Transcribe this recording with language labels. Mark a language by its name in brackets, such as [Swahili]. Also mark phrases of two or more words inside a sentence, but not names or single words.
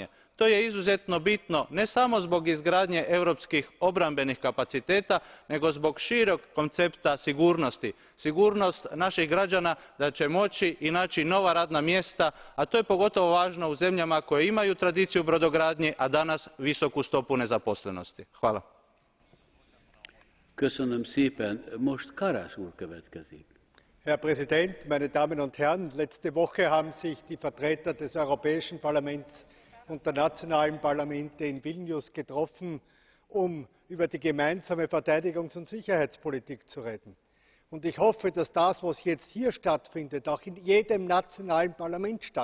[Croatian] To je izuzetno bitno ne samo zbog izgradnje europskih obrambenih kapaciteta, nego zbog šireg koncepta sigurnosti. Sigurnost naših građana da će moći i naći nova radna mjesta, a to je pogotovo važno u zemljama koje imaju tradiciju brodogradnje, a danas visoku stopu nezaposlenosti. Hvala. [Hungarian] Köszönöm szépen. Most Karas úr következik. [German] Herr Präsident, meine Damen und Herren! Letzte Woche haben sich die Vertreter des Europäischen Parlaments und der nationalen Parlamente in Vilnius getroffen, um über die gemeinsame Verteidigungs- und Sicherheitspolitik zu reden. Und ich hoffe, dass das, was jetzt hier stattfindet, auch in jedem nationalen Parlament stattfindet.